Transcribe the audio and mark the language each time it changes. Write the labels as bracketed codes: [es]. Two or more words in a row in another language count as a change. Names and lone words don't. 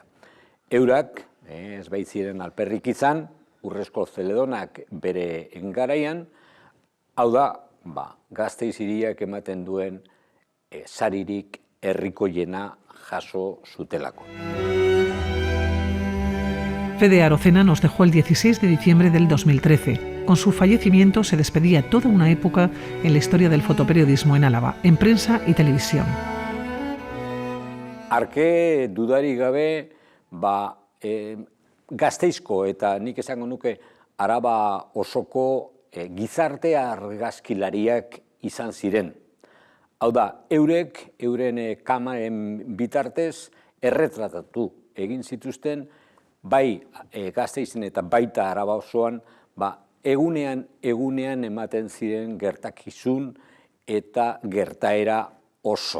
[eu] Eurak ez baitziren alperrik izan, urrezko zeledonak bere garaian, hau da, Gasteiz hiriak ematen duen saririk herrikoiena jaso zutelako. [es] Fede Arocena nos dejó el 16 de diciembre del 2013. Con su fallecimiento se despedía toda una época en la historia del fotoperiodismo en Álava, en prensa y televisión. [eu] Arke dudarik gabe, Gasteizko eta nik esango nuke Araba osoko gizarte argazkilariak izan ziren. Hau da, euren kamaren bitartez erretratatu egin zituzten, bai Gasteizen eta baita Araba osoan, egunean ematen ziren gertakizun eta gertaera oso.